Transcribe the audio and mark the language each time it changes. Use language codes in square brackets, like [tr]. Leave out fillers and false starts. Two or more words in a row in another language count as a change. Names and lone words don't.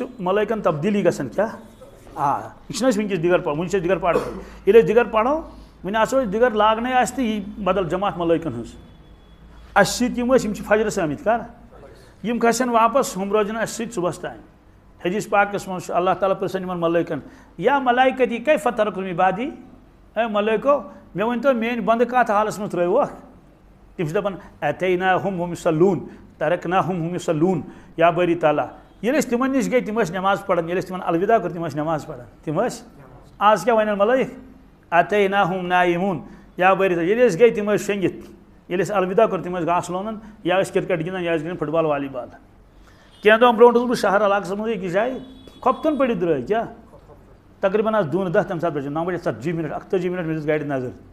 [ks] ملٲیکن تبدیٖلی گژھان کیٛاہ یہ چھِنہٕ أسۍ وٕنکیٚس دِگر پران وٕنہِ چھِ أسۍ دِگر پران ییٚلہِ أسۍ دِگر پرو وۄنۍ آسو أسۍ دِگر لاگنے آسہِ تہٕ یی بدل جماعت ملٲیکن ہٕنٛز اَسہِ سۭتۍ یِم ٲسۍ یِم چھِ فجرس آمٕتۍ کر یِم کھسن واپس ہُم روزن اَسہِ سۭتۍ صبحس تام حدیث پاکس منٛز چھُ اللہ تعالیٰ پرژھان یِمن ملٲیکن [ar] یا ملائکتی کیف ترکتم عبادی [ks] اے ملٲیکو مےٚ ؤنۍتو میٲنۍ بنٛدٕ کتھ حالس منٛز ترٲووکھ تِم چھِ دپان [ar] اتیناہم ہم یصلون ترکناہم ہم یصلون [ks] یا باری تعالیٰ ییٚلہِ أسۍ تِمن نِش گٔے تِم ٲسۍ نماز پران ییٚلہِ أسۍ تِمن الوداع کوٚر تِم ٲسۍ نماز پران تِم ٲسۍ آز کیٛاہ ونن ملٲیک [ar] اتیناہم نایمون [ks] یا باری تعالیٰ ییٚلہِ أسۍ گٔے تِم ٲسۍ شۄنگِتھ ییٚلہِ أسۍ الوداع کوٚر تِم ٲسۍ گاسہٕ لونان یا ٲسۍ کرکٹ گِنٛدان یا ٲسۍ گِنٛدان [en] football volleyball [ks] کینٛہہ دۄہن برونٛٹھ اوسُس بہٕ شہر علاقس منٛز أکِس جایہِ کھۄفتن پٔڑِتھ درٛاے کیٛاہ تقریٖبن آسہٕ 2:10 تمہِ ساتہٕ بجے 9:40 41 مےٚ دِژ گاڑِ نظر